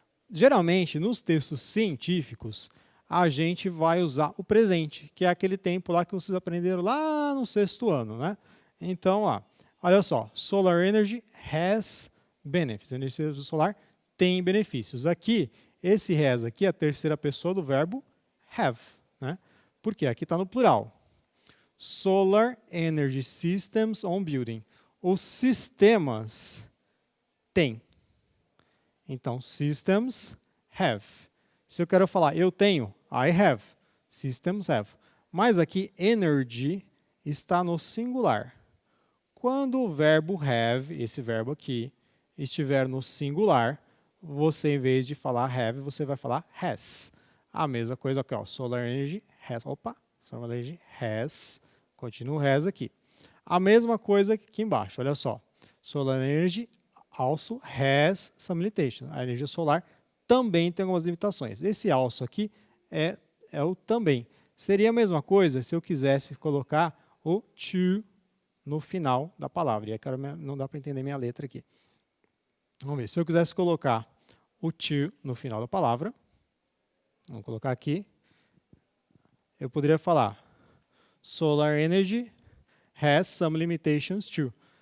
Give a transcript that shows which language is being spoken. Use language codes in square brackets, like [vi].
[pt] Geralmente, nos textos científicos, a gente vai usar o presente, que é aquele tempo lá que vocês aprenderam lá no 6º ano, né? Então, ó, olha só, [en] solar energy has benefits. [pt] A energia solar tem benefícios. Aqui, esse has aqui é a terceira pessoa do verbo have, né? Por quê? Aqui está no plural. [en] Solar energy systems on building. [pt] Os sistemas têm. Então, [en] systems have. [pt] Se eu quero falar eu tenho, [en] I have. Systems have. [pt] Mas aqui, energy está no singular. Quando o verbo have, esse verbo aqui, estiver no singular, você, em vez de falar have, você vai falar has. A mesma coisa aqui, ó, [en] solar energy has. [pt] Opa, solar energy has. Continua o has aqui. A mesma coisa aqui embaixo, olha só. [en] Solar energy also has some limitations. [pt] A energia solar também tem algumas limitações. Esse also aqui é o também. Seria a mesma coisa se eu quisesse colocar o to no final da palavra. E agora não dá para entender minha letra aqui. Vamos ver. Se eu quisesse colocar o to no final da palavra, vamos colocar aqui, eu poderia falar [en] solar energy has some limitations too.